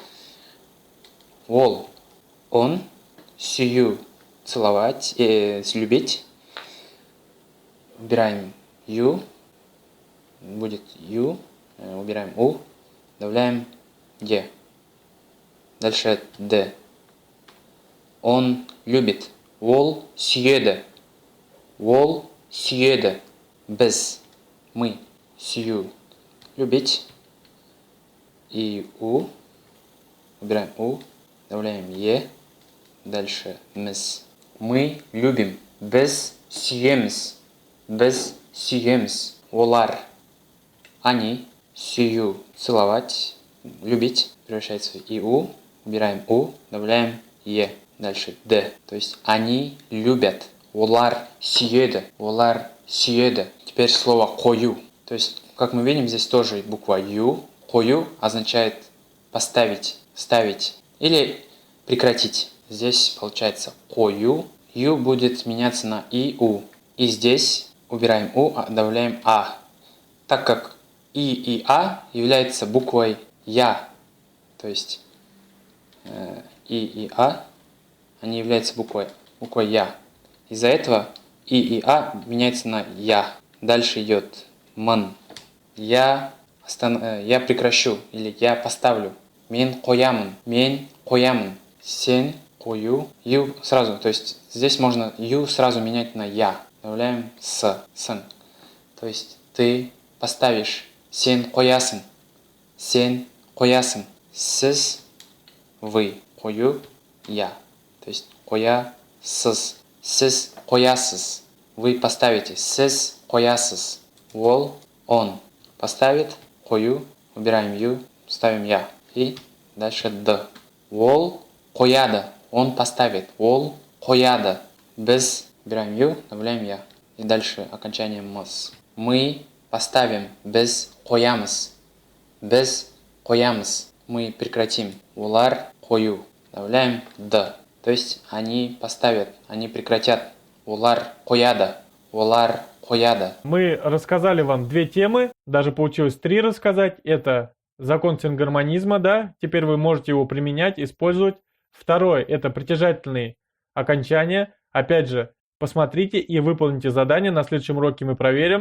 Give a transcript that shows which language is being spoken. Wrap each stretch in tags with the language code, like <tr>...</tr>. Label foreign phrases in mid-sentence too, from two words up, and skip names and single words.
<ru>Ол, он, сию, целовать, любить. Убираем ю, будет ю, убираем у, добавляем е. Дальше д. Он любит.</ru> <kk>Ол сүйеді. Ол сүйеді. Біз.</kk> <ru>Мы. Сию. Любить. И у. Убираем у. Добавляем е. Дальше міз. Мы любим.</ru> <kk>Біз сүйеміз. Біз сүйеміз. Олар.</kk> <ru>Они. Сию. Целовать. Любить. Превращается в и у. Убираем у. Добавляем е. Дальше д. То есть они любят.</ru> <kk>Олар сүйеді. Олар сүйеді.</kk> <ru>Теперь слово қою. То есть, как мы видим, здесь тоже буква ю. Қою означает поставить, ставить или прекратить. Здесь получается қою. Ю будет меняться на и у. И здесь убираем у, добавляем а. Так как и а является буквой я. То есть и а они являются буквой я. Из-за этого и а меняется на я. Дальше идет ман. Я прекращу или я поставлю.</ru> <kk>Мен қоямын. Мен қоямын. Сен қою.</kk> <ru>Ю сразу. То есть здесь можно ю сразу менять на я. Добавляем сын. То есть ты поставишь.</ru> <kk>Сен қоясың. Сен қоясың. Сіз,</kk> <ru>вы. Қою, я. То есть</ru> <kk>қоясыз. Сіз қоясыз.</kk> <ru>Вы поставите.</ru> <kk>Сіз қоясыз. Ол,</kk> <ru>он. Поставит. Қою. Убираем ю. Ставим я. И дальше д.</ru> <kk>Ол қояды.</kk> <ru>Он поставит. Ол қояды. Біз. Убираем ю. Добавляем я. И дальше окончание мыз. Мы поставим.</ru> <kk>Біз қоямыз. Біз қоямыз.</kk> <ru>Мы прекратим.</ru> <kk>Олар қою.</kk> <ru>Добавляем д. То есть они поставят, они прекратят.</ru> <kk>Олар қояды. Олар қояды.</kk> <ru>Мы рассказали вам 2 темы, даже получилось 3 рассказать. Это закон сингармонизма, да, теперь вы можете его применять, использовать. Второе, это притяжательные окончания. Опять же, посмотрите и выполните задание, на следующем уроке мы проверим.</ru>